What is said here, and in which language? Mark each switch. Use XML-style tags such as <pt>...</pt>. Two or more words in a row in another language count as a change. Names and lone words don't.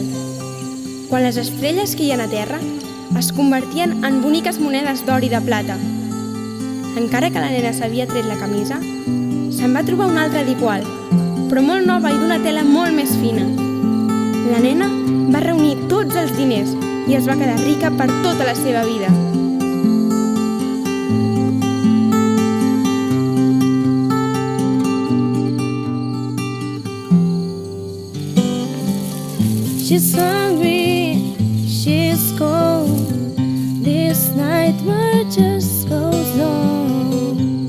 <ca>Quan les estrelles queien a terra, es convertien en boniques monedes d'or i de plata. Encara que la nena s'havia tret la camisa, se'n va trobar una altra d'igual, però molt nova i d'una tela molt més fina. La nena va reunir tots els diners i es va quedar rica per tota la seva vida.</ca> <en>She's hungry, she's cold. This nightmare just goes on.</en>